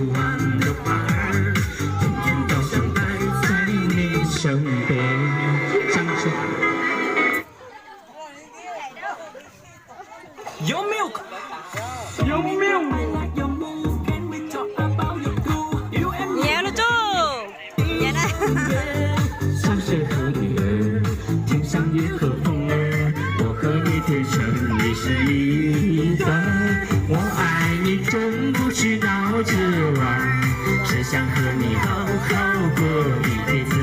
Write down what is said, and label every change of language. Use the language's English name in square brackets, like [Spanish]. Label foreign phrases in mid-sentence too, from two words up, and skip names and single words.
[Chinese] 弯的花儿，天天都想待在你身边。掌声。有没有？有没有？ [Vietnamese] nhẹ luôn chú nhẹ đây [Chinese] 山水和女儿，天上月和风儿，我和你天生你是一对。我爱你真不是闹着玩，只想和你好好过一辈子。